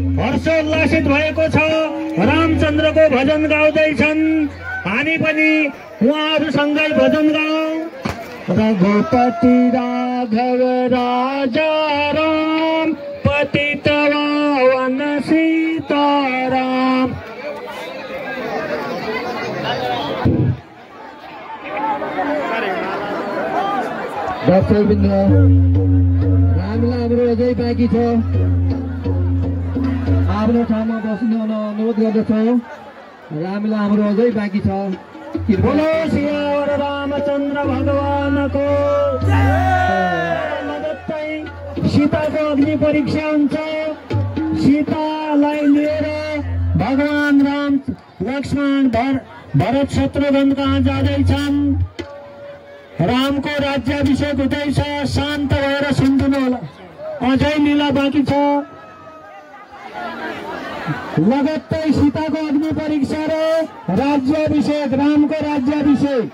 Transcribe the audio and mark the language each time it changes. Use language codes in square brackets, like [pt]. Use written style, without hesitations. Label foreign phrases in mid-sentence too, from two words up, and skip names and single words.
[ne] हर्षोल्लासित भएको छ। रामचन्द्रको भजन गाउँदैछन्, हामी पनि उहाँहरूसँगै भजन गाउँ। [hi] रघुपति राघव राजा राम, पतित पावन सीताराम। [ne] दर्शकवृन्द, हामीलाई हाम्रो अझै बाँकी छ। आफ्नो ठाउँमा बस्नु अनुरोध गर्दछौँ। हामीलाई हाम्रो अझै बाँकी छ। बोलो सियावर रामचन्द्र भगवानको लगत्तै सीताको अग्नि परीक्षा हुन्छ। सीतालाई लिएर भगवान राम लक्ष्मण भरत शत्रुघ्न कहाँ जाँदैछन्। रामको राज्याभिषेक हुँदैछ। शान्त भएर सुनिदिनु होला, अझै लीला बाँकी छ। लगत्तै सीताको अग्नि परीक्षा र राज्याभिषेक, रामको राज्याभिषेक।